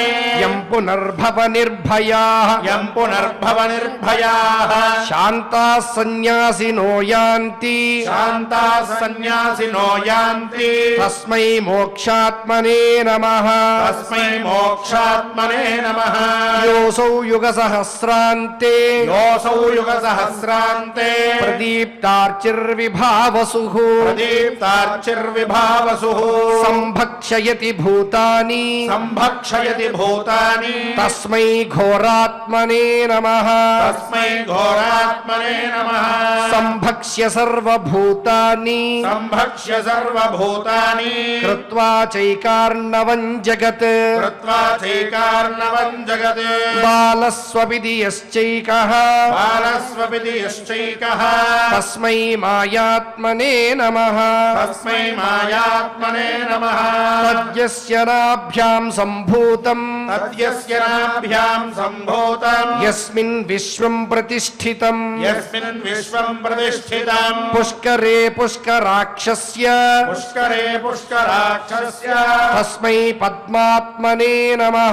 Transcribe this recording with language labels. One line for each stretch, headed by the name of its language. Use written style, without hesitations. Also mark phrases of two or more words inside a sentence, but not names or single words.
Sanskrit: యం పునర్భవ నిర్భయాః यं पुनर्भवनिर्भयाः శాంతాః సన్యాసినో యాంతి शान्ताः सन्न्यासिनो यान्ति తస్మై మోక్షాత్మనే నమః तस्मै मोक्षात्मने नमः యోసౌ యుగ సహస్రాంతే योऽसौ युगसहस्रान्ते ప్రదీప్తార్చిర్విభావసుః प्रदीप्तार्चिर्विभावसुः సంభక్షయతి భూతాని सम्भक्षयति भूतानि తస్మై ఘోరాత్మనే నమః तस्मै घोरात्मने नमः సంభక్ష్య సర్వభూతాని सम्भक्ष्य सर्वभूतानि కృత్వా చైకార్ణవం జగత్ कृत्वा चैकार्णवं जगत् బాలస్వపిది యశ్చైకః बालस्वपिति यश्चैकः తస్మై మాయాత్మనే నమః तस्मै मायात्मने नमः తద్యస్య నాభ్యాం సంభూతం తద్యస్య నాభ్యాం సంభూతం యస్మిన్ విశ్వం ప్రతిష్ఠితం యస్మిన్ విశ్వం ప్రతిష్ఠితం పుష్కరే పుష్కరాక్షస్య పుష్కరే పుష్కరాక్షస్య తస్మై పద్మాత్మనే నమః